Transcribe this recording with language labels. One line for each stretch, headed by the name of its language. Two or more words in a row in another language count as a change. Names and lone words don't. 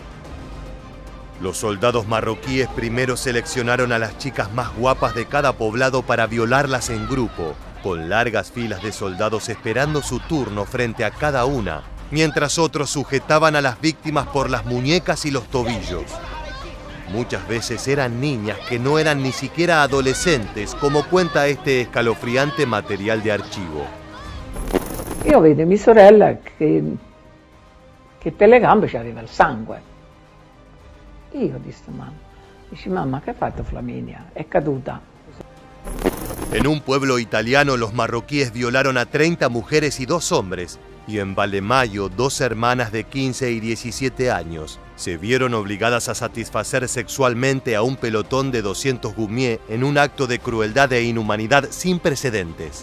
Spanish: Los soldados marroquíes primero seleccionaron a las chicas más guapas de cada poblado para violarlas en grupo, con largas filas de soldados esperando su turno frente a cada una, mientras otros sujetaban a las víctimas por las muñecas y los tobillos. Muchas veces eran niñas que no eran ni siquiera adolescentes, como cuenta este escalofriante material de archivo.
Italian: Io vedo mia sorella che per le gambe c'aveva il sangue. Io dissi mamma, dice mamma che ha fatto Flaminia? È caduta.
Spanish: En un pueblo italiano los marroquíes violaron a 30 mujeres y 2 hombres, y en Valemayo 2 hermanas de 15 y 17 años se vieron obligadas a satisfacer sexualmente a un pelotón de 200 Goumiers en un acto de crueldad e inhumanidad sin precedentes.